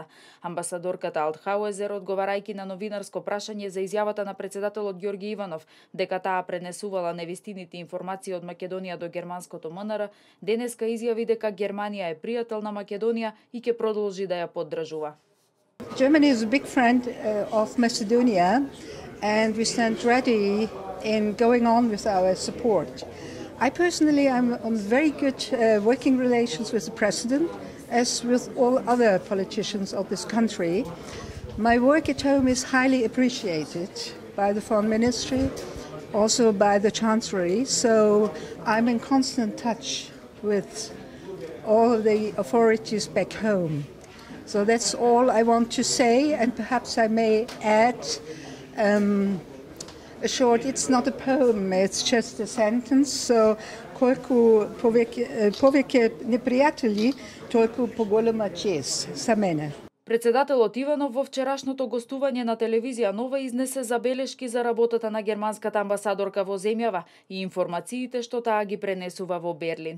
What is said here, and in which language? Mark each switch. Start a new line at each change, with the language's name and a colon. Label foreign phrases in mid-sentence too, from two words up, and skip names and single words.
Macedonian: Амбасадорката Алтхауезер, одговарајќи на новинарско прашање за изјавата на председателот Ѓорѓе Иванов дека таа пренесувала невистините информации од Македонија до германското МНР, денеска изјави дека Германија е пријател на Македонија и ќе продолжи да ја поддржува.
English: Germany is a big friend of Macedonia and we stand ready in going on with our support. I personally am on very good working relations with the President as with all other politicians of this country. My work at home is highly appreciated by the Foreign Ministry, also by the Chancellery, so I'm in constant touch with all of the authorities back home. So that's all I want to say, and perhaps I may add a short, it's not a poem, it's just a sentence, so
Macedonian: колку повеќе непријатели, толку поголема чест за мене. Председателот Иванов во вчерашното гостување на телевизија Нова изнесе забелешки за работата на германската амбасадорка во земјава и информациите што таа ги пренесува во Берлин.